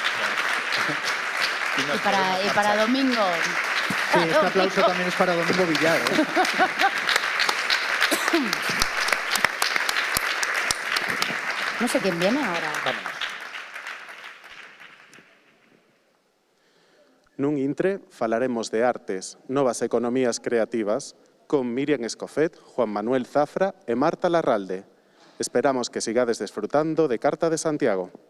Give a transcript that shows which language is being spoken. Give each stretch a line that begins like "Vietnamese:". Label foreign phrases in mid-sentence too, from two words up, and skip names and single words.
Spanish: Y para Domingo. Sí, este aplauso también es para Domingo Villar, ¿eh? No sé quién viene ahora.
Galician: Nun intre falaremos de artes, novas economías creativas, con Miriam Escofet, Juan Manuel Zafra e Marta Larralde. Esperamos que sigades desfrutando de Carta de Santiago.